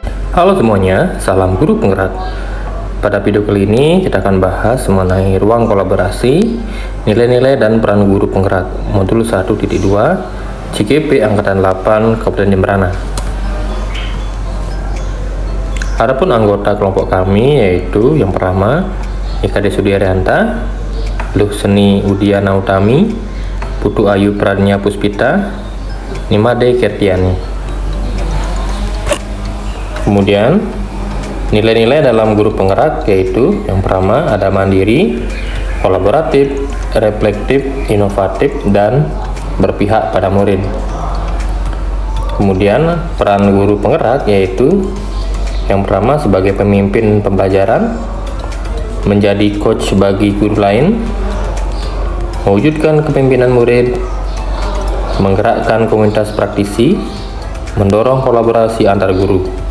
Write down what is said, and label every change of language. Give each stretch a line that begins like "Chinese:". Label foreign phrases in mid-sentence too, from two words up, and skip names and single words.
Indonesian: Halo semuanya, salam guru penggerak. Pada video kali ini kita akan bahas mengenai ruang kolaborasi, nilai-nilai dan peran guru penggerak, modul 1.2, CGP Angkatan 8 Kabupaten Jemberana. Adapun anggota kelompok kami yaitu yang pertama Ika Desudiarianta, Luh Seni Udiana Utami, Putu Ayu Pradnya Puspita, Nimade Kertiani. Kemudian nilai-nilai dalam guru penggerak yaitu yang pertama ada mandiri, kolaboratif, reflektif, inovatif, dan berpihak pada murid. Kemudian peran guru penggerak yaitu yang pertama sebagai pemimpin pembelajaran, menjadi coach bagi guru lain, mewujudkan kepemimpinan murid, menggerakkan komunitas praktisi, mendorong kolaborasi antar guru.